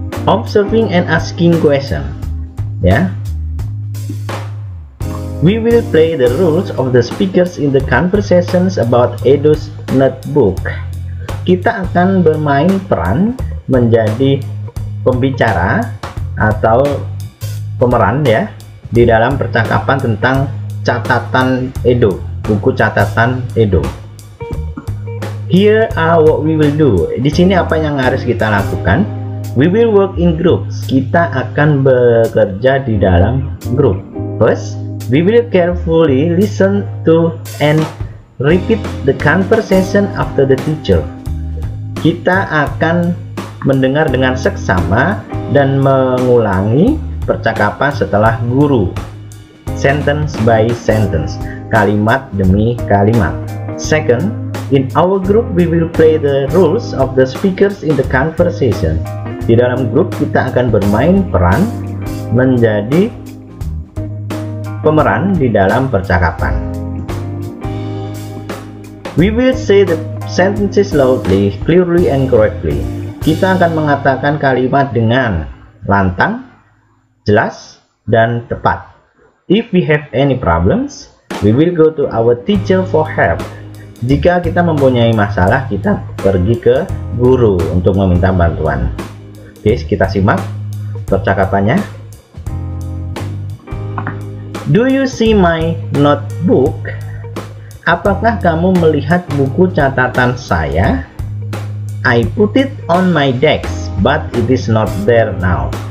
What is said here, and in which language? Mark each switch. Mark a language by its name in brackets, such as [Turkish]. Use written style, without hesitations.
[English] Observing and asking question, ya. We will play the roles of the speakers in the conversations about Edo's notebook. [Indonesian] Kita akan bermain peran menjadi pembicara atau pemeran, ya, di dalam percakapan tentang catatan Edo, buku catatan Edo. [English] Here are what we will do. [Indonesian] Di sini apa yang harus kita lakukan? [English] We will work in groups. [Indonesian] Kita akan bekerja di dalam grup. [English] First, we will carefully listen to and repeat the conversation after the teacher. [Indonesian] Kita akan mendengar dengan seksama dan mengulangi percakapan setelah guru. [English] Sentence by sentence, [Indonesian] kalimat demi kalimat. [English] Second, in our group we will play the roles of the speakers in the conversation. [Indonesian] Di dalam grup kita akan bermain peran menjadi pemeran di dalam percakapan. [English] We will say the sentences loudly, clearly, and correctly. [Indonesian] Kita akan mengatakan kalimat dengan lantang, jelas, dan tepat. [English] If we have any problems, we will go to our teacher for help. [Indonesian] Jika kita mempunyai masalah, kita pergi ke guru untuk meminta bantuan. Oke, kita simak percakapannya. [English] Do you see my notebook? [Indonesian] Apakah kamu melihat buku catatan saya? [English] I put it on my desk, but it is not there now.